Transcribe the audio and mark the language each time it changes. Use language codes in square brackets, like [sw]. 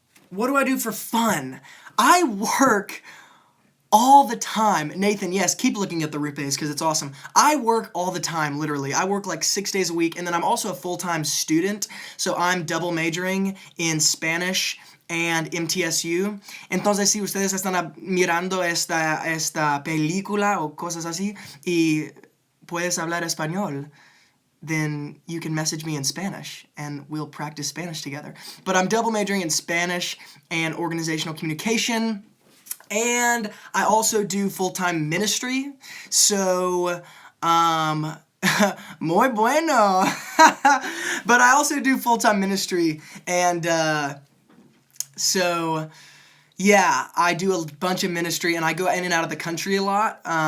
[en] What do I do for fun? I work all the time. Nathan, yes, keep looking at the Rupe's because it's awesome. I work all the time, literally. I work like 6 days a week, and then I'm also a full-time student, so I'm double majoring in Spanish and MTSU. [es] Entonces, si ustedes están mirando esta película o cosas así y puedes hablar español, [en] then you can message me in Spanish and we'll practice Spanish together. But I'm double majoring in Spanish and organizational communication, and I also do full-time ministry. So, [es] muy bueno. [en] But I also do full-time ministry, and so yeah, I do a bunch of ministry, and I go in and out of the country a lot.